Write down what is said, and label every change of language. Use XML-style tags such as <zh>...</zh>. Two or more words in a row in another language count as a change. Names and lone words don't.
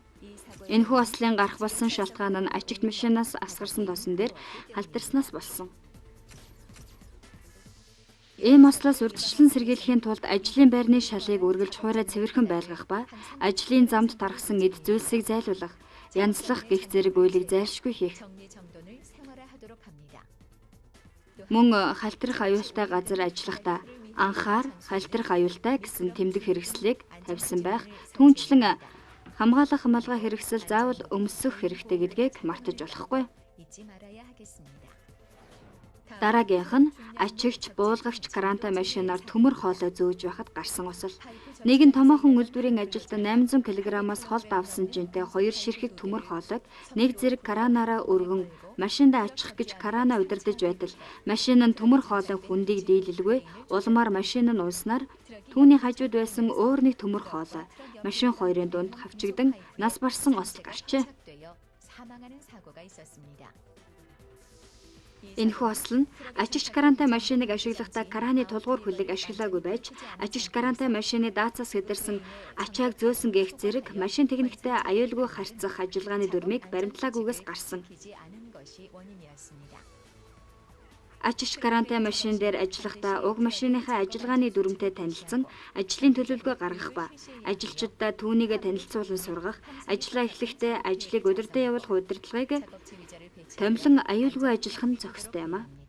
<mn>Энэхүү ослын гарах болсон шалтгаан нь ачигч машинаас асгарсан тосон дээр халтарснаас болсон. Ийм ослоос урьдчилан сэргийлэхийн тулд ажлын байрны шалыг үргэлж хуурай цэвэрхэн байлгах ба ажлын замд тархсан эд зүйлсийг зайлуулах, янзлах гэх зэрэг үйлийг зайлшгүй хийх.</mn> <ko>정리정돈을 생활화하도록 합니다.</ko> <mn>Мөн халтрах аюултай газар ажиллахдаа анхаар халтрах аюултай гэсэн тэмдэг хэрэгслийг тавьсан байх, түүнчлэн хамгаалах малгай хэрэгсэл заавал өмсөх хэрэгтэй гэдгийг мартаж болохгүй.</mn> <ko>잊지 말아야 하겠습니다.</ko> <mn>Дараагийнх нь ачигч буулгагч каранта машинаар төмөр хоолой зөөж байхад гарсан осол. Нэгэн томоохон үйлдвэрийн ажилтан 800 кг-аас холд авсан жинтэй 2 ширхэг төмөр хоолойг нэг зэрэг каранаараа өргөн машинд ачих гэж карана удирдах байтал машин нь төмөр хоолой хүндийг дийлэлгүй улмаар машин нь ууснаар түүний хажууд байсан өөр нэг төмөр хоолой машин хоёрын дунд хавчигдан нас барсан осол гарчээ.</mn> <ko>되어 사망하는 사고가 있었습니다.</ko> <mn>Энэхүү осол нь ачигч карантай машиныг ашиглахдаа караны тулгуур хөлийг ашиглаагүй байж ачигч карантай машины даацаас хэдэрсэн ачааг зөөсөн гэх зэрэг машин техниктэй аюулгүй харьцах ажиллагааны дүрмийг баримтлаагүйгээс гарсан.</mn> <ko>지지 않은 것이 원인이었습니다.</ko> <mn>Ачигч карантай машин дээр ажиллахдаа уг машиныхаа ажиллагааны дүрмтэй танилцсан, ажлын төлөвлөгөө гаргах ба ажилчдаа түүнийг танилцуулан сургах, ажлаа эхлэхдээ ажлыг удирдан явуулах удирдлагыг томилон аюулгүй ажиллах нь зохистой юм а.</mn>